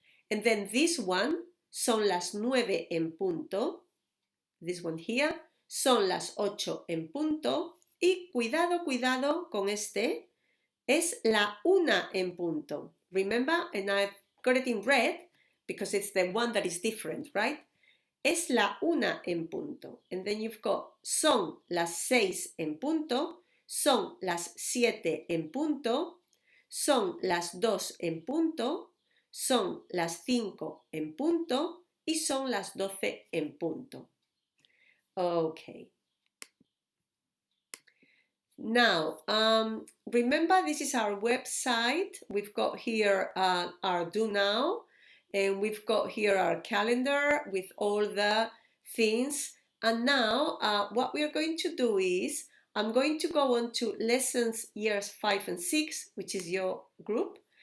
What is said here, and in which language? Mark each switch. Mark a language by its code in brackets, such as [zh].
[en] And then this one, [es] son las 9 en punto, [en] this one here, [es] son las 8 en punto, y cuidado, cuidado con este, es la una en punto. [en] Remember, and I've got it in red because it's the one that is different, right? [es] es la 1 en punto. [en] And then you've got [es] son las 6 en punto, son las 7 en punto, son las 2 en punto, son las 5 en punto y son las 12 en punto. [en] Okay. Now, remember this is our website. We've got here our Do Now, and we've got here our calendar with all the things. And now what we are going to do is, I'm going to go on to lessons years 5 and 6, which is your group.